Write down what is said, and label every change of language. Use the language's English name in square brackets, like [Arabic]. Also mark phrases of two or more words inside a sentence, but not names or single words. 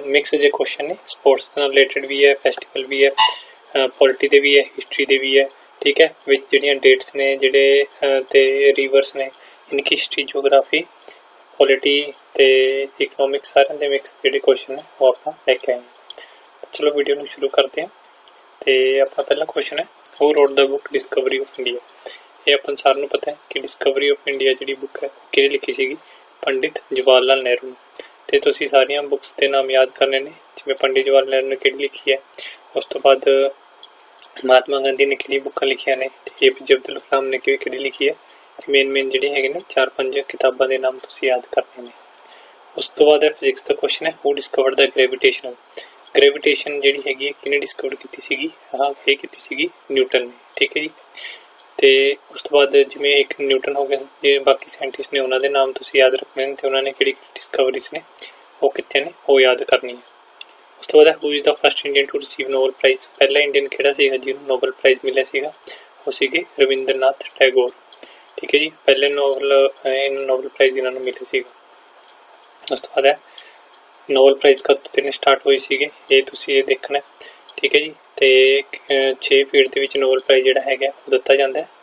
[Punjabi] ਮਿਕਸ ਜੇ ਕੁਐਸਚਨ ਨੇ, ਸਪੋਰਟਸ ਨਾਲ ਰਿਲੇਟਡ ਵੀ ਹੈ, ਫੈਸਟੀਵਲ ਵੀ ਹੈ, ਪੋਲਿਟੀ ਦੇ ਵੀ ਹੈ, ਹਿਸਟਰੀ ਦੇ ਵੀ ਹੈ। ਠੀਕ ਹੈ, ਵਿੱਚ ਜਿਹੜੀਆਂ ਡੇਟਸ ਨੇ ਜਿਹੜੇ ਤੇ ਰਿਵਰਸ ਨੇ, ਇਨਕੀ ਹਿਸਟਰੀ, ਜੀਓਗ੍ਰਾਫੀ, ਪੋਲਿਟੀ ਤੇ ਇਕਨੋਮਿਕਸ ਸਾਰਿਆਂ ਦੇ ਮਿਕਸ ਜਿਹੜੇ ਕੁਐਸਚਨ ਨੇ ਉਹ ਆਪਾਂ ਲੈ ਕੇ ਆਏ ਹਾਂ। ਚਲੋ ਵੀਡੀਓ ਨੂੰ ਸ਼ੁਰੂ ਕਰਦੇ ਹਾਂ। ਤੇ ਆਪਣਾ ਪਹਿਲਾ ਕੁਐਸਚਨ ਹੈ [English] Who wrote the book Discovery of India? [Punjabi] ਇਹ ਆਪਾਂ ਸਾਰਿਆਂ ਨੂੰ ਪਤਾ ਹੈ ਕਿ ਡਿਸਕਵਰੀ ਆਫ ਇੰਡੀਆ ਜਿਹੜੀ ਬੁੱਕ ਹੈ ਕਿਹਨੇ ਲਿਖੀ ਸੀਗੀ? ਪੰਡਿਤ ਜਵਾਹਰ ਲਾਲ ਨਹਿਰੂ। ਤੇ ਤੁਸੀਂ ਸਾਰੀਆਂ ਬੁੱਕਸ ਦੇ ਨਾਮ ਯਾਦ ਕਰਨੇ ਨੇ, ਜਿਵੇਂ ਪੰਡਿਤ ਜਵਾਹਰ ਲਾਲ ਨਹਿਰੂ ਨੇ ਕਿਹੜੀ ਲਿਖੀ ਹੈ, ਉਸ ਤੋਂ ਬਾਅਦ ਮਹਾਤਮਾ ਗਾਂਧੀ ਨੇ ਕਿਹੜੀ ਬੁੱਕਾਂ ਲਿਖੀਆਂ ਨੇ, ਤੇ APJ ਅਬਦੁਲ ਕਲਾਮ ਨੇ ਕਿਹੜੀ ਲਿਖੀ ਹੈ। ਮੇਨ ਜਿਹੜੇ ਹੈਗੇ ਨੇ 4-5 ਕਿਤਾਬਾਂ ਦੇ ਨਾਮ ਤੁਸੀਂ ਯਾਦ ਕਰਨੇ ਨੇ। ਉਸ ਤੋਂ ਬਾਅਦ ਫਿਜ਼ਿਕਸ ਦਾ ਕੁਐਸਚਨ ਹੈ [English] Who discovered the gravitational? [Punjabi] ਗ੍ਰੈਵੀਟੇਸ਼ਨ ਜਿਹੜੀ ਹੈਗੀ ਹੈ ਕਿਹਨੇ ਡਿਸਕਵਰ ਕੀਤੀ ਸੀਗੀ? ਇਹ ਕੀਤੀ ਸੀਗੀ ਨਿਊਟਨ ਨੇ। ਠੀਕ ਹੈ ਜੀ, ਤੇ ਉਸ ਤੋਂ ਬਾਅਦ ਜਿਵੇਂ ਇੱਕ ਨਿਊਟਨ ਹੋ ਗਿਆ, ਜੇ ਬਾਕੀ ਸਾਇੰਟਿਸਟ ਨੇ ਉਹਨਾਂ ਦੇ ਨਾਮ ਤੁਸੀਂ ਯਾਦ ਰੱਖਣੇ ਨੇ ਤੇ ਉਹਨਾਂ ਨੇ ਕਿਹੜੀ ਡਿਸਕਵਰੀਜ਼ ਨੇ ਉਹ ਕੀਤੇ ਨੇ ਉਹ ਯਾਦ ਕਰਨੀ ਹੈ। ਉਸ ਤੋਂ ਬਾਅਦ [English] Who is the first Indian to receive Nobel Prize? [Punjabi] ਪਹਿਲਾ ਇੰਡੀਅਨ ਕਿਹੜਾ ਸੀਗਾ ਜਿਹਨੂੰ ਨੋਬਲ ਪ੍ਰਾਈਜ਼ ਮਿਲਿਆ ਸੀਗਾ? ਉਹ ਸੀਗੇ ਰਵਿੰਦਰਨਾਥ ਟੈਗੋਰ। ਠੀਕ ਹੈ ਜੀ, ਪਹਿਲੇ ਨੋਬਲ ਪ੍ਰਾਈਜ਼ ਇਹਨਾਂ ਨੂੰ ਮਿਲਿਆ ਸੀਗਾ। ਉਸ ਤੋਂ ਬਾਅਦ ਹੈ ਨੋਬਲ ਪ੍ਰਾਈਜ਼ ਕਦੋਂ ਤੇ ਸਟਾਰਟ ਹੋਈ ਸੀਗੇ, ਇਹ ਤੁਸੀਂ ਇਹ ਦੇਖਣਾ। ਠੀਕ ਹੈ ਜੀ, ਤੇ 6 ਫੀਲਡ ਦੇ ਵਿੱਚ ਨੋਬਲ ਪ੍ਰਾਈਜ਼ ਜਿਹੜਾ ਹੈਗਾ ਉਹ ਦਿੱਤਾ ਜਾਂਦਾ ਹੈ।